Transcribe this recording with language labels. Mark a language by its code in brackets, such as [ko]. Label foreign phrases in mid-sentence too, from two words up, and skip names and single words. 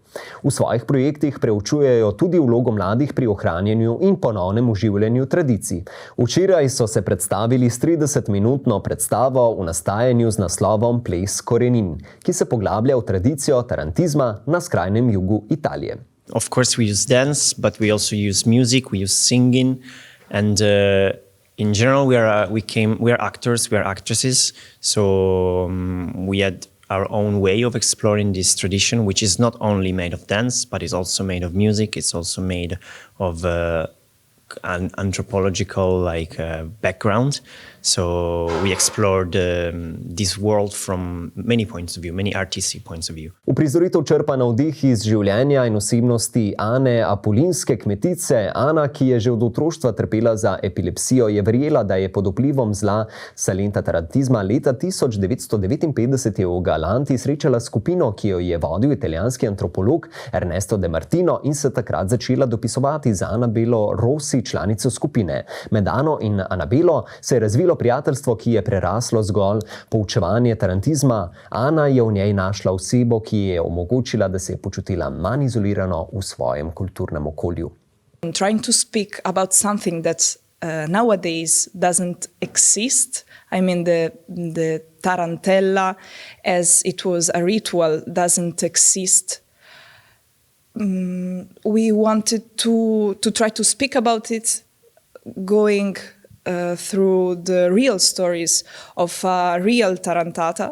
[sl] V svojih projektih preučujejo tudi vlogo mladih pri ohranjanju in ponovnem oživljanju tradicij. Včeraj so se predstavili s 30-minutno predstavo v nastajanju z naslovom Ples korenin, ki se poglablja v tradicijo tarantizma na skrajnem jugu Italije. [en] Of course, we use dance, but we also use music, we use singing, and in general, we are actors, we are actresses. So we had our own way of exploring this tradition, which is not only made of dance, but is also made of music. It's also made of an anthropological background. So we explored this world from many points of view, many artistic points of view. [sl] Uprizoritev črpa navdih iz življenja in osebnosti Ane Apulinske, kmetice. Ana, ki je že od otroštva trpela za epilepsijo, je verjela, da je pod vplivom zla Salenta tarantizma. Leta 1959 je v Galanti srečala skupino, ki jo je vodil italijanski antropolog Ernesto De Martino, in se takrat začela dopisovati z Anabelo Rossi, članico skupine. Med Ano in Anabelo se je razvilo prijateljstvo, ki je preraslo zgolj poučevanje tarantizma. Ana je v njej našla osebo, ki je omogočila, da se je počutila manj izolirano v svojem kulturnem okolju. [en] Trying to speak about something that nowadays doesn't exist. I mean, the tarantella, as it was a ritual, doesn't exist. We wanted to try to speak about it, going through the real stories of real tarantata.